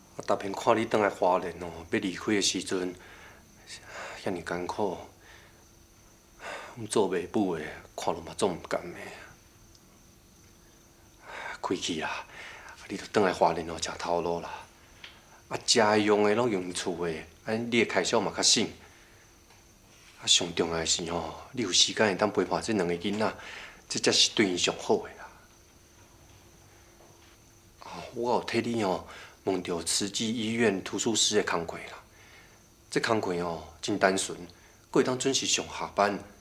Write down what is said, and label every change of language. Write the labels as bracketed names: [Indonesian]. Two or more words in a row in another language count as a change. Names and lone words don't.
[Min Nan Chinese] 逐遍看你倒来花莲哦，要离开的时阵，遐尼艰苦，做袂母的看落嘛总毋甘的。开去啦，你着倒来花莲哦，食头路啦。啊，食的用的拢用厝的，安你的开销嘛较省。啊，上重要的是吼，你有时间会当陪伴这两个囡仔，这才是对因上好的啦。我有替你哦问到慈济医院图书室的工课啦。这工课哦真单纯，佫会当准时上下班。